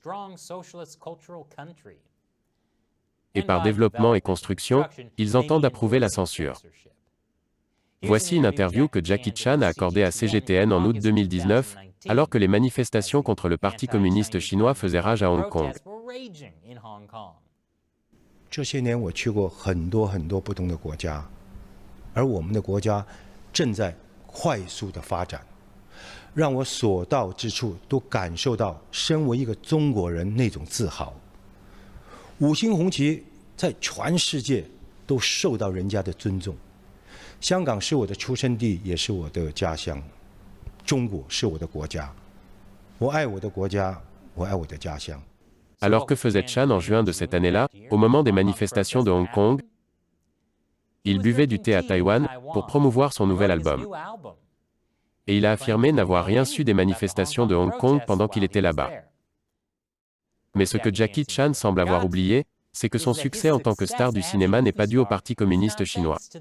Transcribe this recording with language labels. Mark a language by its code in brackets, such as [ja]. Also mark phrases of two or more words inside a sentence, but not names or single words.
[fr] Et par développement et construction, ils entendent approuver la censure. Voici une interview que Jackie Chan a accordée à CGTN en août 2019, alors que les manifestations contre le Parti communiste chinois faisaient rage à Hong Kong. [zh] 这些年我去过很多不同的国家，而我们的国家正在快速的发展，让我所到之处都感受到身为一个中国人那种自豪。五星红旗在全世界都受到人家的尊重。香港是我的出生地，也是我的家乡。中国是我的国家，我爱我的国家，我爱我的家乡。 [fr] Alors que faisait Chan en juin de cette année-là, au moment des manifestations de Hong Kong? Il buvait du thé à Taïwan pour promouvoir son nouvel album. Et il a affirmé n'avoir rien su des manifestations de Hong Kong pendant qu'il était là-bas. Mais ce que Jackie Chan semble avoir oublié, c'est que son succès en tant que star du cinéma n'est pas dû au Parti communiste chinois.